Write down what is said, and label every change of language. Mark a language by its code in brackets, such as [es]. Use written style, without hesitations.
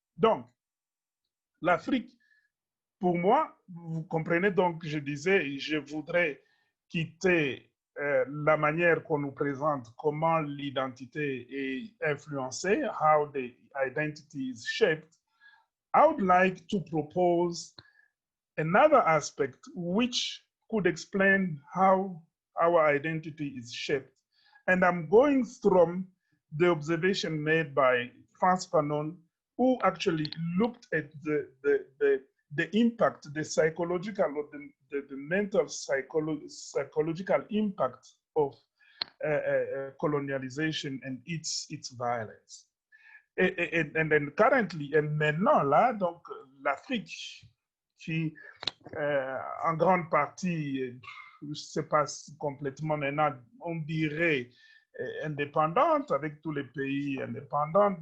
[fr] Donc, l'Afrique, pour moi, vous comprenez donc, je disais, je voudrais quitter la manière qu'on nous présente, comment l'identité est influencée, [en] how the identity is shaped. I would like to propose another aspect which could explain how our identity is shaped. And I'm going from the observation made by Frantz Fanon, who actually looked at the impact, the psychological or the mental psychological impact of colonialization and its violence. And then currently, [fr] et maintenant là, donc l'Afrique qui en grande partie se passe complètement maintenant, on dirait, indépendante avec tous les pays indépendants.